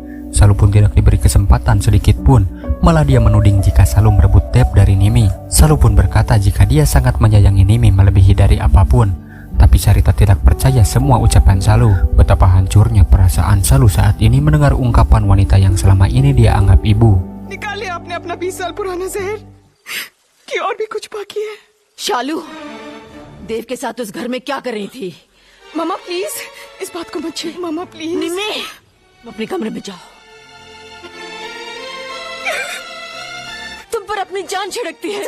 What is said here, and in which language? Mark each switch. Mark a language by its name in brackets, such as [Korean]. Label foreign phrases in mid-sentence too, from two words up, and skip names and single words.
[Indonesian] Salu pun tidak diberi kesempatan sedikit pun. Malah dia menuding jika Salu merebut Dev dari Nimi. Salu pun berkata jika dia sangat menyayangi Nimi melebihi dari apapun. Tapi Sarita tidak percaya semua ucapan Salu. Betapa hancurnya perasaan Salu saat ini mendengar ungkapan wanita yang selama ini dia anggap ibu. [Hindi] निकालिए आपने अपना 20 साल पुराना जहर कि और भी कुछ बाकी है। शालू, देव के साथ उस घर में क्या कर रही थी? मामा प्लीज इस बात को मत छेड़। मामा प्लीज। निमी, अपने कमरे में जाओ। तुम पर अपनी जान छिड़कती है।